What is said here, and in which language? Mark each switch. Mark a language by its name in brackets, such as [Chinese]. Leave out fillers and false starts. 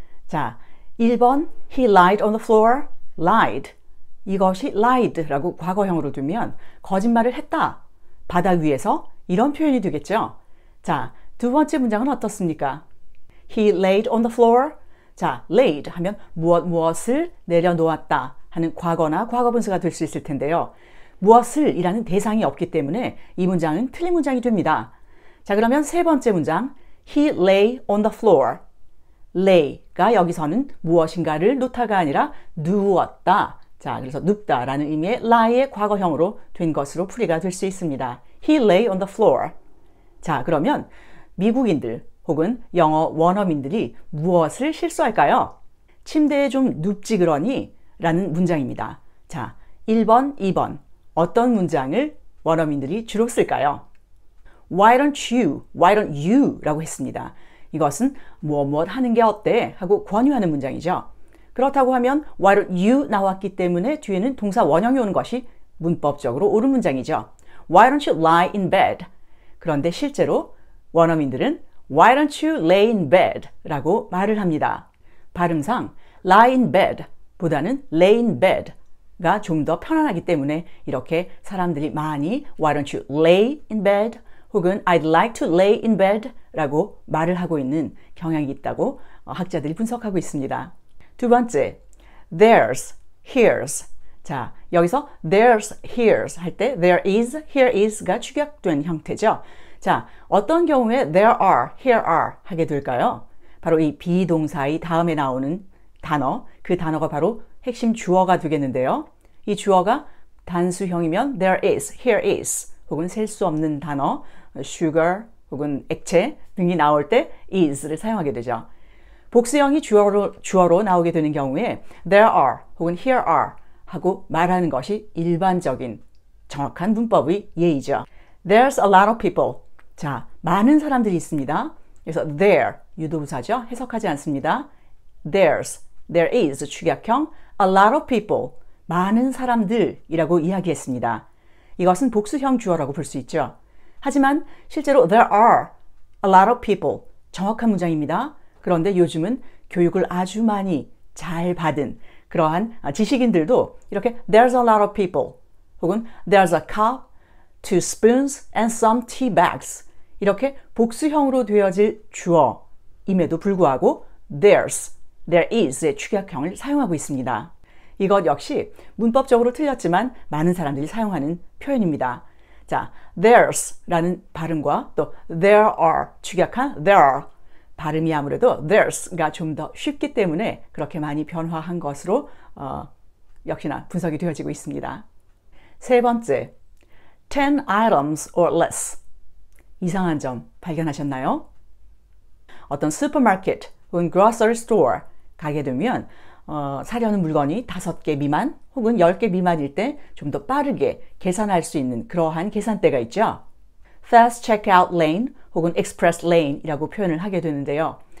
[Korean] 자, 1번 [English] He lied on the floor. lied. [Korean] 이것이 lied라고 과거형으로 두면 거짓말을 했다. 바다 위에서 이런 표현이 되겠죠. 자, 2번째 문장은 어떻습니까? [English] He laid on the floor. [Korean] 자, laid 하면 무엇을 내려놓았다 하는 과거나 과거분사가 될 수 있을 텐데요. 무엇을 이라는 대상이 없기 때문에 이 문장은 틀린 문장이 됩니다. 자, 그러면 3번째 문장 [English] He lay on the floor. [Korean] lay가 여기서는 무엇인가를 놓다가 아니라 누웠다. 자, 그래서 눕다라는 의미의 lie의 과거형으로 된 것으로 풀이가 될 수 있습니다. [English] He lay on the floor. [Korean] 자, 그러면 미국인들 혹은 영어 원어민들이 무엇을 실수할까요? 침대에 좀 눕지 그러니 라는 문장입니다. 자, 1번, 2번 어떤 문장을 원어민들이 주로 쓸까요? [English] Why don't you [Korean] 라고 했습니다. 이것은 무엇 하는 게 어때? 하고 권유하는 문장이죠. 그렇다고 하면 [English] Why don't you [Korean] 나왔기 때문에 뒤에는 동사 원형이 오는 것이 문법적으로 옳은 문장이죠. [English] Why don't you lie in bed? [Korean] 그런데 실제로 원어민들은 [English] Why don't you lay in bed? [Korean] 라고 말을 합니다. 발음상 lie in bed 보다는 lay in bed 가 좀 더 편안하기 때문에 이렇게 사람들이 많이 [English] Why don't you lay in bed? [Korean] 혹은 [English] I'd like to lay in bed [Korean] 라고 말을 하고 있는 경향이 있다고 학자들이 분석하고 있습니다. [English] 2번째, there's, here's. [Korean] 자, 여기서 there's, here's 할 때 there is, here is가 축약된 형태죠. 자, 어떤 경우에 there are, here are 하게 될까요? 바로 이 비동사의 다음에 나오는 단어, 그 단어가 바로 핵심 주어가 되겠는데요. 이 주어가 단수형이면 there is, here is 혹은 셀 수 없는 단어, sugar 혹은 액체 등이 나올 때 is를 사용하게 되죠. 복수형이 주어로 나오게 되는 경우에 there are 혹은 here are 하고 말하는 것이 일반적인 정확한 문법의 예의죠. [English] There's a lot of people. [Korean] 자, 많은 사람들이 있습니다. 그래서 there, 유도부사죠. 해석하지 않습니다. there is 축약형 [English] a lot of people, [Korean] 많은 사람들이라고 이야기했습니다. 이것은 복수형 주어라고 볼 수 있죠. 하지만 실제로 [English] there are a lot of people, [Korean] 정확한 문장입니다. 그런데 요즘은 교육을 아주 많이 잘 받은 그러한 지식인들도 이렇게 [English] there's a lot of people [Korean] 혹은 [English] there's a cup, 2 spoons and some tea bags [Korean] 이렇게 복수형으로 되어질 주어임에도 불구하고 there is의 축약형을 사용하고 있습니다. 이것 역시 문법적으로 틀렸지만 많은 사람들이 사용하는 표현입니다. 자, there's라는 발음과 또 there are 축약한 there 발음이 아무래도 there's가 좀 더 쉽기 때문에 그렇게 많이 변화한 것으로 역시나 분석이 되어지고 있습니다. 3번째, [English] 10 items or less. [Korean] 이상한 점 발견하셨나요? 어떤 슈퍼마켓 혹은 grocery store 가게 되면 사려는 물건이 5개 미만 혹은 10개 미만일 때 좀 더 빠르게 계산할 수 있는 그러한 계산대가 있죠. Fast checkout lane 혹은 express lane이라고 표현을 하게 되는데요.